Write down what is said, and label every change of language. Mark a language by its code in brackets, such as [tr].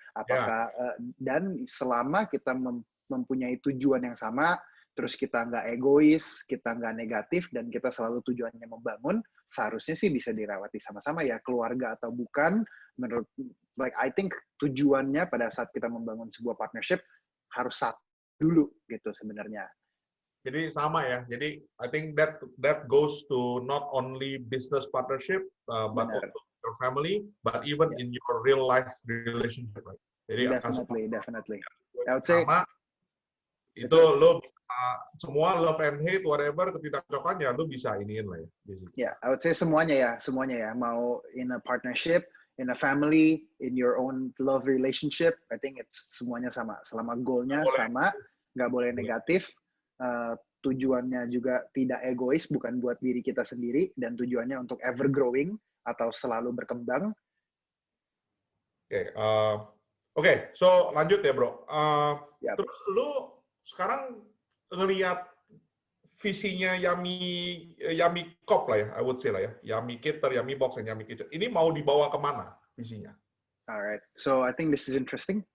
[id] Apakah dan selama kita mempunyai tujuan yang sama, terus kita nggak egois, kita nggak negatif, dan kita selalu tujuannya membangun, seharusnya sih bisa dirawati sama-sama ya, keluarga atau bukan. Menurut, [en] I think [id] tujuannya pada saat kita membangun sebuah partnership harus satu dulu gitu sebenarnya. Jadi sama ya. Jadi [en] I think that goes to not only business partnership, but [id] Benar. [en] also your family, but even in your real life relationship. Right? [id] Jadi [en] Definitely. I would say [id] sama itu lo semua [en] love and hate whatever [id] ketidakcocokan ya lo bisa iniin lah ya. Ya, [en] I would say [id] semuanya ya. [en] Mau in a partnership, in a family, in your own love relationship, I think it's [id] semuanya sama. Selama goalnya sama, nggak boleh negatif. Tujuannya juga tidak egois, bukan buat diri kita sendiri, dan tujuannya untuk [en] ever growing [id] atau selalu berkembang. Oke, so lanjut ya bro. [en] Yep. [id] Terus lu sekarang ngelihat visinya Yummy Corp lah ya, [en] I would say [id] lah ya, Yummy Cater, Yummy Box, dan Yummy Kitchen. Ini mau dibawa kemana visinya? [en] Alright, so I think this is interesting.